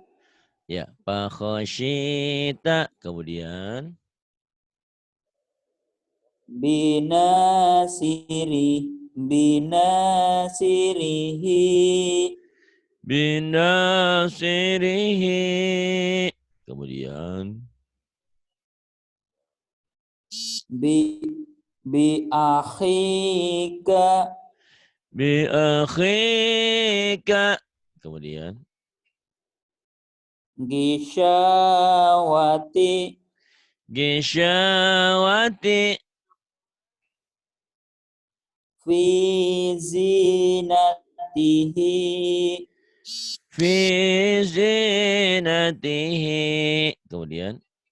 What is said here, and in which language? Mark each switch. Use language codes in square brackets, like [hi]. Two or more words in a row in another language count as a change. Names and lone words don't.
[id] Ya, fakhosyita. Kemudian. [ar] Binasirihi. Binasirihi. [id] Kemudian. [ar] بأخيك. بأخيك. [id] Kemudian. [ar] Gisyawati. Gisyawati. في زينته. في زينته. Kemudian.